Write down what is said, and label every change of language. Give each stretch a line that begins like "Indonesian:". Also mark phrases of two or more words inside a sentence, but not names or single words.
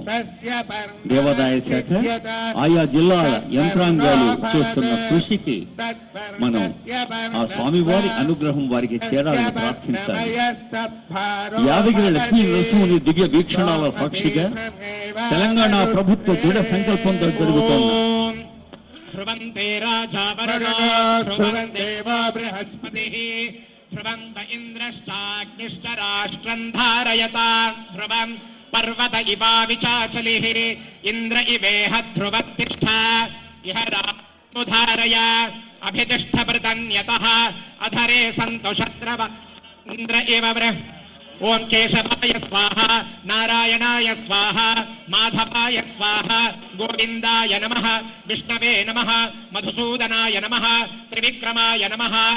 Telugu: దేవాదాయ శాఖ, ఆయా జిల్లాల యంత్రాంగాలు చేస్తున్న కృషికి మనం ఆ స్వామివారి అనుగ్రహం వారికి చేరాలని ప్రార్థించాలి. యాదగిరి లక్ష్మీ నరసింహుని దివ్య వీక్షణాల సాక్షిగా తెలంగాణ ప్రభుత్వ దృఢ సంకల్పంతో జరుగుతోంది.
Sanskrit: ध्रुवन्त इन्द्रश्चाग्निश्च राष्ट्रं धारयता ध्रुवं पर्वत इवा विचाचलिः इन्द्र इवेह ध्रुवतिष्ठा इह रामुधारय अभितिष्ठभृतन्यतः अधरे सन्तु शत्रव इन्द्र इव ओं केशवाय स्वाहा नारायणाय स्वाहा माधवाय स्वाहा गोविन्दाय नमः विष्णवे नमः मधुसूदनाय नमः त्रिविक्रमाय नमः